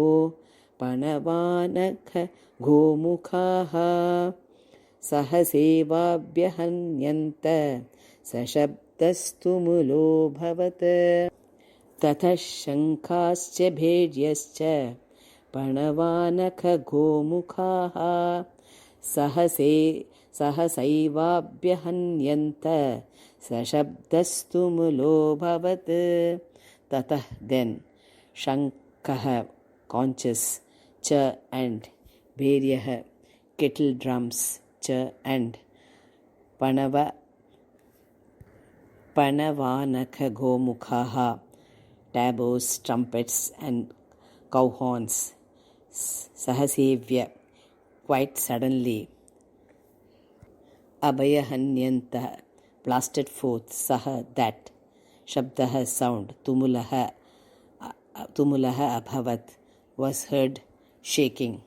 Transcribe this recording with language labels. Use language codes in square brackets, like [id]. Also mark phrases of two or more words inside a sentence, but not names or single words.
[sa] gomukhaha सहसेवाभ्यहन्यन्त सशब्दस्तुमुलो भवत् ततः शङ्खाश्च भेर्यश्च पणवानखगोमुखाः सहसैवाभ्यहन्यन्त सशब्दस्तुमुलो भवत्. Tatah, then, shankah, conches, cha, [en] and bheryah, kettle drums, cha, and [sa] पणवानख गोमुखाः, tabors, [en] trumpets, and cow horns, sahasevya, quite suddenly, abhayahanyanta, blasted forth, saha, that, shabdaha, sound, [sa] तुमुलः अभवत्, [en] was heard shaking.